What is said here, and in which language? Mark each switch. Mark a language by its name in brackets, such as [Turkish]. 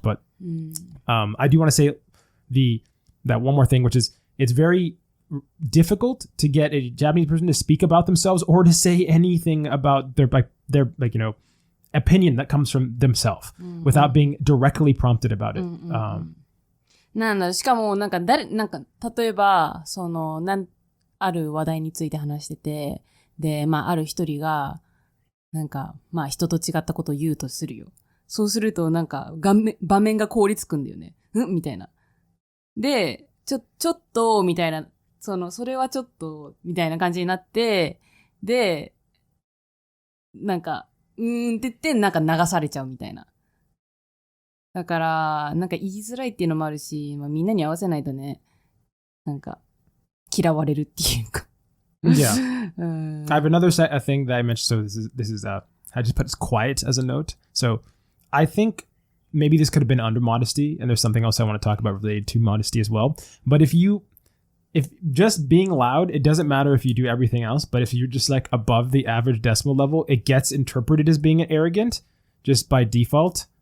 [English] But I do want to say that one more thing, which is it's very difficult to get a Japanese person to speak about themselves or to say anything about their you know, opinion that comes from themselves without being directly prompted about it. [Japanese] なんだ、しかもなんか例えばある話題について話してて、で、まあある一人がなんかまあ人と違ったことを言うとするよ。そうするとなんか場面が凍りつくんだよね。みたいな。で、ちょっとみたいな、それはちょっとみたいな感じになって、で、なんかって言ってなんか流されちゃうみたいな。だから、なんか言いづらいっていうのもあるし、まあ、みんなに合わせないとね、なんか嫌われるっていうか。 [English] Yeah. I have another thing that I mentioned. So this is I just put quiet as a note. So I think maybe this could have been under modesty, and there's something else I want to talk about related to modesty as well. But if just being loud, it doesn't matter if you do everything else, but if you're just like above the average decimal level, it gets interpreted as being arrogant just by default.